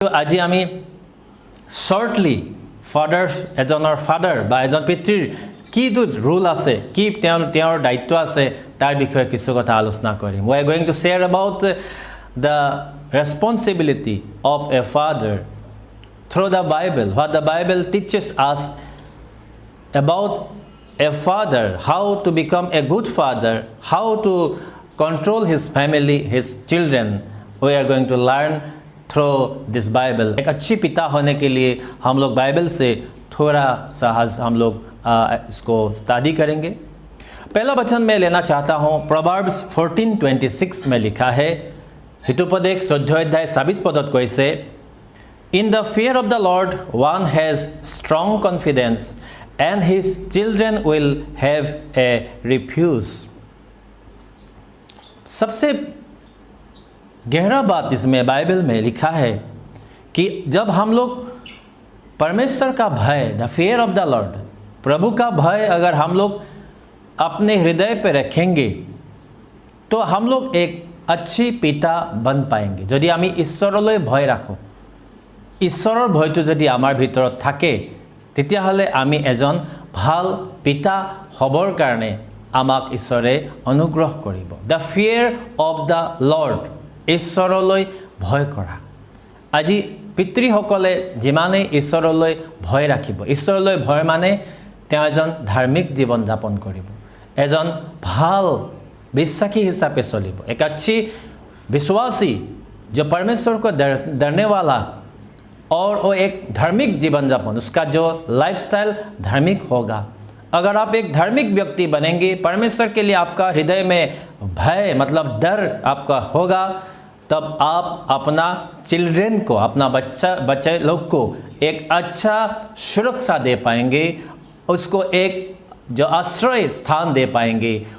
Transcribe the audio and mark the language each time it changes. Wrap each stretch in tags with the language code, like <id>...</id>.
<as>আজি আমি শৰ্টলি এজনৰ ফাদাৰ বা এজন পিতৃৰ কি ৰুল আছে, কি তেওঁৰ দায়িত্ব আছে তাৰ বিষয়ে কিছু কথা আলোচনা কৰিম।</as> <en>We are going to share about the responsibility of a father through the Bible, what the Bible teaches us about a father, how to become a good father, how to control his family, his children. We are going to learn through this Bible.</en> <hi>एक अच्छी पिता होने के लिए हम लोग Bible से थोड़ा सा हम लोग इसको स्टडी करेंगे। पहला वचन मैं लेना चाहता हूँ, Proverbs 14:26 में लिखा है, हितोपदेश 14 अध्याय 26 पदत कैसे,</hi> <en>In the fear of the Lord one has strong confidence and his children will have a refuge.</en> <hi>सबसे गहरा बात इसमें बाइबल में लिखा है कि जब हम लोग परमेश्वर का भय,</hi> <en>the fear of the Lord,</en> <hi>प्रभु का भय अगर हम लोग अपने हृदय पे रखेंगे तो हम लोग एक अच्छी पिता बन पाएंगे।</hi> <as>यदि आमी ईश्वरলৈ भय राखो, ঈশ্বৰৰ ভয়টো যদি আমাৰ ভিতৰত থাকে, তেতিয়াহ'লে আমি এজন ভাল পিতা হ'বৰ কাৰণে আমাক ঈশ্বৰে অনুগ্ৰহ কৰিব।</as> <en>the fear of the Lord,</en> <as>ঈশ্বৰলৈ ভয় কৰা। আজি পিতৃসকলে যিমানেই ঈশ্বৰলৈ ভয় ৰাখিব, ঈশ্বৰলৈ ভয় মানে তেওঁ এজন ধাৰ্মিক জীৱন যাপন কৰিব, এজন ভাল বিশ্বাসী হিচাপে চলিব,</as> <hi>एक अच्छी विश्वासी जो परमेश्वर को डरने वाला और वो एक धार्मिक जीवन यापन, उसका जो लाइफस्टाइल धार्मिक होगा। अगर आप एक धार्मिक व्यक्ति बनेंगे, परमेश्वर के लिए आपका हृदय में भय मतलब डर आपका होगा, तब आप अपना चिल्ड्रन को, अपना बच्चे लोग को एक अच्छा सुरक्षा दे पाएंगे, उसको एक जो आश्रय स्थान दे पाएंगे।</hi>